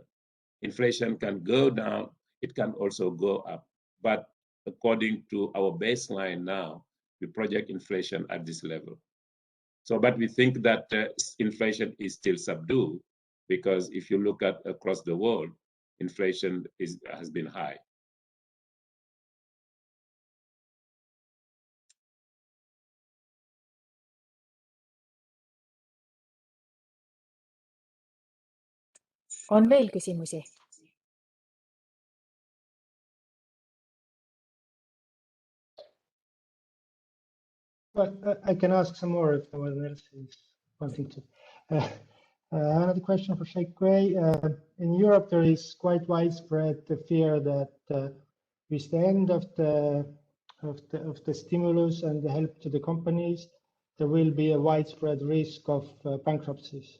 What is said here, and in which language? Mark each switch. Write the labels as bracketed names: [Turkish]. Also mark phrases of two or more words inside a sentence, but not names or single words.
[English] Inflation can go down, it can also go up. But according to our baseline now, we project inflation at this level. So, but we think that inflation is still subdued, because if you look at across the world, inflation has been high. [Estonian] On veel küsimusi? [English] Well, I can ask some more if no one else is wanting to. Another question for Sheikh Wei. In Europe, there is quite widespread fear that with the end of the stimulus and the help to the companies, there will be a widespread risk of bankruptcies.